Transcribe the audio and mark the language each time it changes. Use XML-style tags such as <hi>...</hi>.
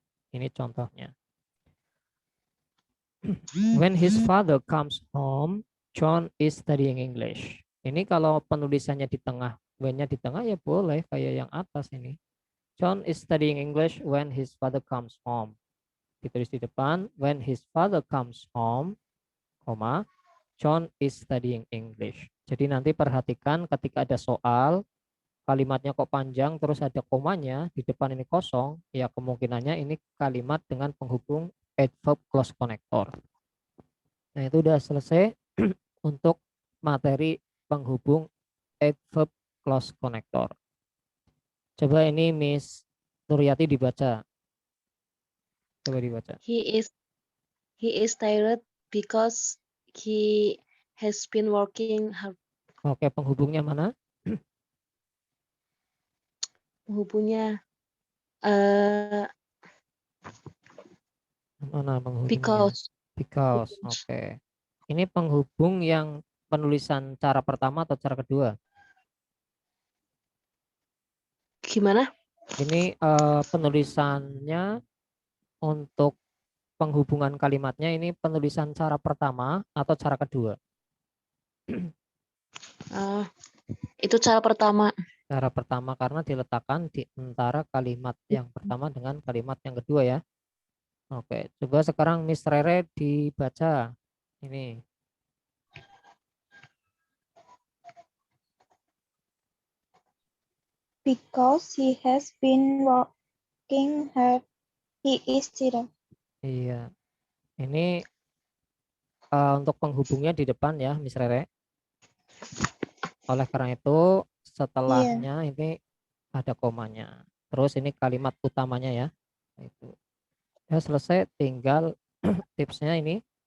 <id>Ini contohnya.</id> <en>When his father comes home, John is studying English.</en> <id>Ini kalau penulisannya di tengah, when-nya di tengah ya boleh kayak yang atas ini.</id> <en>John is studying English when his father comes home.</en> <id>Ditulis di depan,</id> <en>when his father comes home,</en> <id>koma,</id> <en>John is studying English.</en> <id>Jadi nanti perhatikan ketika ada soal, kalimatnya kok panjang, terus ada komanya, di depan ini kosong, ya kemungkinannya ini kalimat dengan penghubung adverb clause connector. Nah itu udah selesai untuk materi penghubung adverb clause connector. Coba ini Miss Nuryati dibaca. Coba dibaca.</id> <en>He is tired because he has been working hard.</en> <id>Oke, penghubungnya mana? Penghubungnya Mana penghubungnya?</id> <en>because</en> <id>Oke. Ini penghubung yang penulisan cara pertama atau cara kedua? gimana? Ini penulisannya untuk penghubungan kalimatnya ini penulisan cara pertama atau cara kedua? Itu cara pertama. Cara pertama karena diletakkan di antara kalimat yang pertama dengan kalimat yang kedua ya. Oke, coba sekarang Miss Rere dibaca. Ini.</id> <en>Because he has been working hard, he is tired.</en> <id>Iya. Ini untuk penghubungnya di depan ya, Miss Rere. Oleh karena itu setelahnya ini ada komanya. Terus ini kalimat utamanya ya. Itu. Ya selesai, tinggal tipsnya ini.</id>